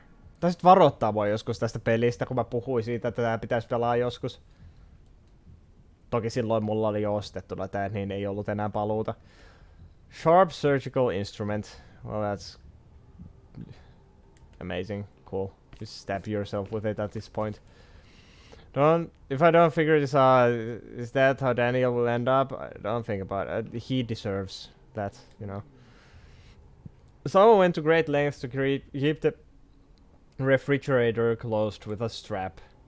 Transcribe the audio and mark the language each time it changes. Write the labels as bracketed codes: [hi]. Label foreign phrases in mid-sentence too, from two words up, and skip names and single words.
[fi] Taisit varoittaa mua joskus tästä pelistä, kun mä puhuin siitä, että tää pitäisi pelaa joskus. Toki silloin mulla oli jo ostettuna tää, niin ei ollut enää paluuta. [en] Sharp surgical instrument. Well, that's amazing. Cool. You stab yourself with it at this point. If I don't figure this out, is that how Daniel will end up? I don't think about it. He deserves that, you know. Someone went to great lengths to keep the refrigerator closed with a strap.